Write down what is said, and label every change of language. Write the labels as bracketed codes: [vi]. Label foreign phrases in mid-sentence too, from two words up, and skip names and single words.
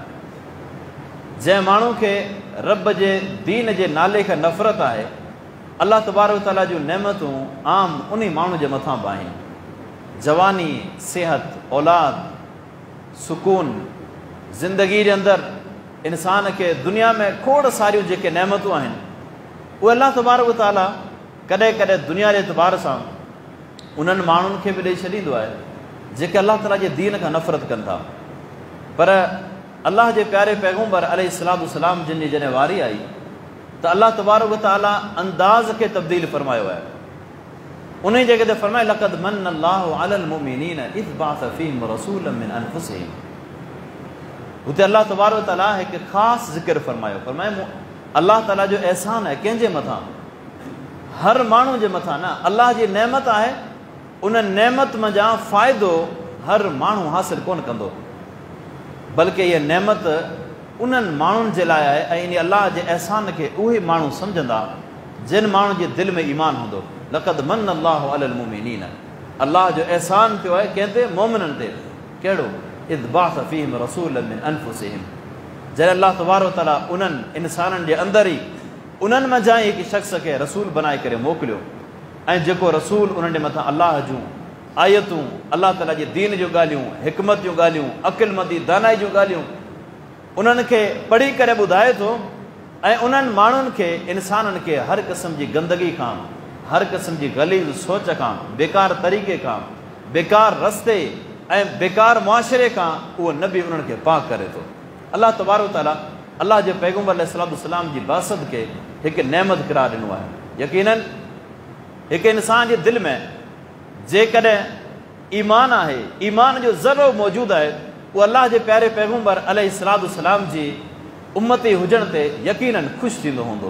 [sd] जंहिं माण्हू खे रब जे दीन जे नाले खे नफ़रत आहे, [ar] الله تبارك وتعالى [sd] जूं नेमतूं आम उन माण्हू जे मथां बि आहिनि। जवानी, सिहत, औलाद, सुकून, ज़िंदगी जे अंदरि इंसान खे दुनिया में खोड़ सारियूं जेके नेमतूं आहिनि, उहे [ar] الله تبارك وتعالى [sd] कॾहिं कॾहिं दुनिया जे एतबार सां उन्हनि माण्हुनि खे बि ॾेई छॾींदो आहे जेके अल्लाह ताला जे दीन खां नफ़रत कनि था। पर अल्लाह जे प्यारे पैगंबर [ar] عليه الصلاة والسلام [sd] जिन जी जॾहिं वारी आई त [ar] الله تبارك وتعالى [sd] अंदाज़ खे तब्दील फरमायो आहे। उन जॻह ते फरमाए [ar] لقد منّ الله على المؤمنين إذ بعث فيهم رسولا من أنفسهم. [sd] हुते [ar] الله تبارك وتعالى [sd] हिकु ख़ासि ज़िक्र फरमायो, फरमाए अल्लाह ताला जो एहसान आहे कंहिंजे मथां, हर माण्हू जे मथां न, अल्लाह जी नेमत आहे, उन नेमत मंझां फ़ाइदो हर माण्हू हासिलु कोन कंदो, बल्कि इहा नेमत उन्हनि माण्हुनि जे लाइ आहे ऐं इन अल्लाह जे अहसान खे उहे माण्हू सम्झंदा जिन माण्हुनि जे दिलि में ईमान हूंदो। [ar] لقد منّ الله على المؤمنين, [sd] अल्लाह जो अहसान पियो आहे कंहिं ते? मोमिननि ते। कहिड़ो? [ar] إذ بعث فيهم رسولا من أنفسهم, [sd] जॾहिं [ar] الله تبارك وتعالى [sd] उन्हनि इंसाननि जे अंदरि ई उन्हनि मंझां ई हिकु शख़्स खे रसूल बनाए करे मोकिलियो, ऐं जेको रसूल उन्हनि जे मथां अल्लाह जूं आयतूं, अल्लाह ताला जे दीन जूं ॻाल्हियूं, हिकमत जूं ॻाल्हियूं, अक़ुलमंदी दानाई जूं ॻाल्हियूं उन्हनि खे पढ़ी करे ॿुधाए थो, ऐं उन्हनि माण्हुनि खे, इंसाननि खे हर क़िस्म जी गंदगी खां, हर क़िस्म जी ग़लीज़ सोच खां, बेकार तरीक़े खां, बेकार रस्ते ऐं बेकार मुआशिरे खां उहो नबी उन्हनि खे पाक करे थो। [ar] الله تبارك وتعالى [sd] अल्लाह जे पैगंबर [ar] عليه الصلاة والسلام [sd] जी बासत खे हिकु नेमत क़रार ॾिनो आहे। यकीनन हिकु इंसान जे दिलि में जेकॾहिं ईमान आहे, ईमान जो ज़रो मौजूदु आहे, उहो अल्लाह जे प्यारे पैगंबर [ar] عليه الصلاة والسلام [sd] जी उम्मती हुजण ते यकीनन ख़ुशि थींदो हूंदो।